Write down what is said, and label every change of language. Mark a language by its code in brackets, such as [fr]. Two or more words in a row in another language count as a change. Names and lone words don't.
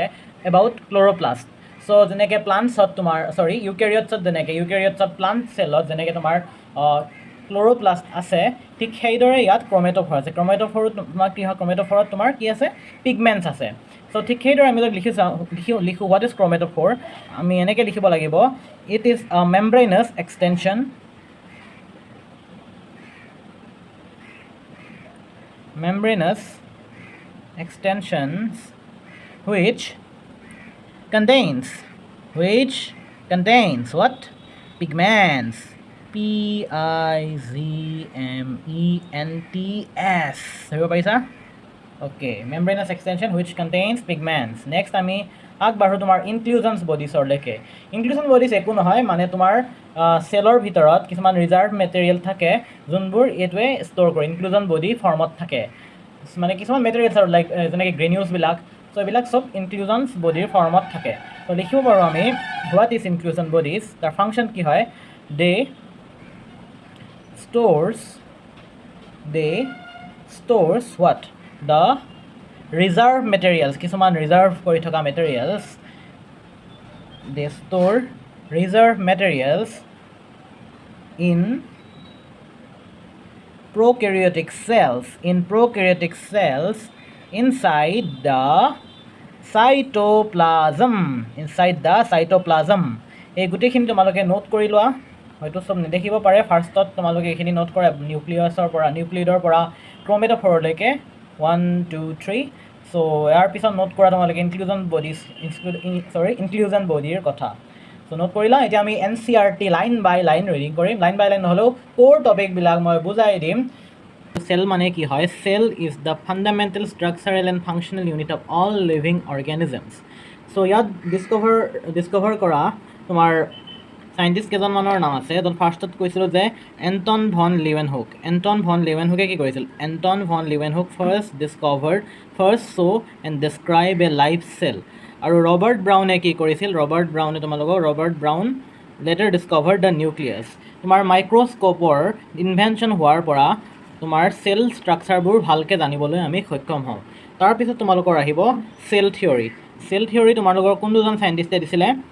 [en] about chloroplast [as] চ' যেনেকৈ প্লাণ্টছত তোমাৰ ইউকেৰিয়টছত ইউকেৰিয়টছত প্লাণ্ট চেলত যেনেকৈ তোমাৰ ক্ল'ৰ'প্লাষ্ট আছে ঠিক সেইদৰে ইয়াত ক্ৰমেটোফৰ আছে ক্ৰমেটোফৰত তোমাৰ কি হয় ক্ৰমেটোফৰত তোমাৰ কি আছে পিগমেণ্টছ আছে চ' ঠিক সেইদৰে আমি যদি লিখোঁ [en] what is chromatophore [as] আমি এনেকৈ লিখিব লাগিব [en] it is a membranous extensions which contains what pigments PIGMENTS [as] ধৰিব পাৰিছা [en] অ'কে membranous extension which contains pigments next [as] আমি আগবাঢ়োঁ তোমাৰ ইনক্লুজনছ বডিছৰলৈকে [en] inclusion bodies [as] একো নহয় মানে তোমাৰ চেলৰ ভিতৰত কিছুমান [en] reserve material [as] থাকে যোনবোৰ এইটোৱে ষ্ট'ৰ কৰে ইনক্লুজন বডি ফৰ্মত থাকে মানে কিছুমান মেটেৰিয়েলছ আৰু লাইক যেনেকৈ গ্ৰেনিউলছবিলাক চ' এইবিলাক চব ইনক্লুজনছ বডিৰ ফৰ্মত থাকে ত' লিখিব পাৰোঁ আমি [en] what is inclusion bodies [as] তাৰ ফাংচন কি হয় দে [en] stores what the reserve materials [as] কিছুমান ৰিজাৰ্ভ কৰি থকা মেটেৰিয়েলছ [en] they store reserve materials in prokaryotic cells inside the cytoplasm [as] এই গোটেইখিনি তোমালোকে নোট কৰি লোৱা হয়তো চব নেদেখিব পাৰে ফাৰ্ষ্টত তোমালোকে এইখিনি নোট কৰা নিউক্লিয়ইডৰ পৰা ক্ৰমেটোফৰলৈকে 1 2 3 চ' ইয়াৰ পিছত নোট কৰা তোমালোকে ইনক্লুজন বডিৰ কথা চ' নোট কৰিলা এতিয়া আমি NCERT [en] line by line [as] ৰিডিং কৰিম [en] line by line [as] নহ'লেও ক'ৰ টপিকবিলাক মই বুজাই দিম cell মানে কি হয় [en] cell is the fundamental structural and functional unit of all living organisms [as] so ইয়াত ডিস্কভাৰ কৰা তোমাৰ সাইন্টিষ্ট কেইজনমানৰ নাম আছে তো ফাৰ্ষ্টত কৈছিল যে এণ্টন ভন লিউৱেনহুকে কি কৰিছিল এণ্টন ভন লিউৱেনহুক [en] first saw and describe a life cell [as] আৰু ৰবাৰ্ট ব্ৰাউনে কি কৰিছিল ৰবাৰ্ট ব্ৰাউন [en] later discover the nucleus [as] তোমাৰ মাইক্ৰস্কোপৰ ইনভেনশ্যন হোৱাৰ পৰা তোমাৰ চেল ষ্ট্ৰাকচাৰবোৰ ভালকৈ জানিবলৈ আমি সক্ষম হওঁ তাৰপিছত তোমালোকৰ আহিব [en] cell theory [as] তোমালোকৰ কোন দুজন চাইণ্টিষ্টে দিছিলে